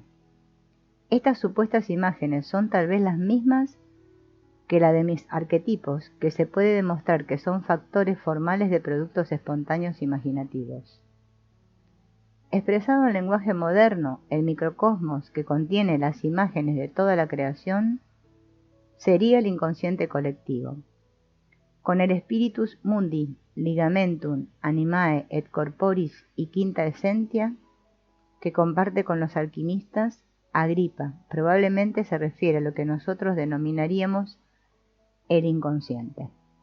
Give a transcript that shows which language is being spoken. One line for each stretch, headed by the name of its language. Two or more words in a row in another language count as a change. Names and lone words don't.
Spanish: Estas supuestas imágenes son tal vez las mismas que la de mis arquetipos, que se puede demostrar que son factores formales de productos espontáneos imaginativos. Expresado en lenguaje moderno, el microcosmos que contiene las imágenes de toda la creación sería el inconsciente colectivo. Con el
Latin: spiritus mundi, ligamentum, animae et corporis
Spanish: y
Latin: quinta essentia,
Spanish: que comparte con los alquimistas, Agripa probablemente se refiere a lo que nosotros denominaríamos el inconsciente.